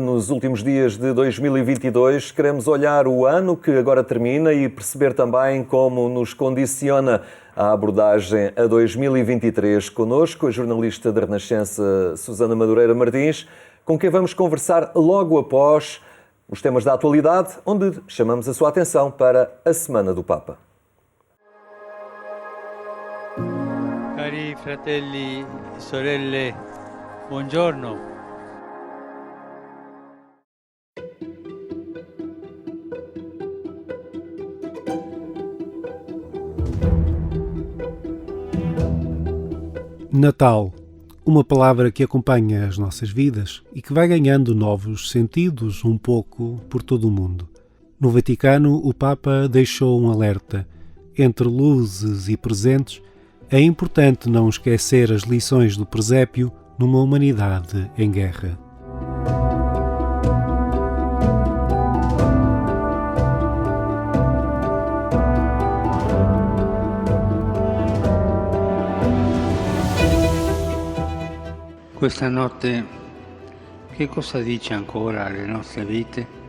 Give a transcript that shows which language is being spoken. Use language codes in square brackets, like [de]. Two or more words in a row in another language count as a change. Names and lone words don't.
[pt] Nos últimos dias de 2022, queremos olhar o ano que agora termina e perceber também como nos condiciona a abordagem a 2023. Connosco, a jornalista da Renascença, Susana Madureira Martins, com quem vamos conversar logo após os temas da atualidade, onde chamamos a sua atenção para a Semana do Papa. [it] Cari fratelli e sorelle, buongiorno. [pt] Natal, uma palavra que acompanha as nossas vidas e que vai ganhando novos sentidos um pouco por todo o mundo. No Vaticano, o Papa deixou um alerta. Entre luzes e presentes, é importante não esquecer as lições do presépio numa humanidade em guerra. [it] Questa notte che cosa dice ancora alle nostre vite?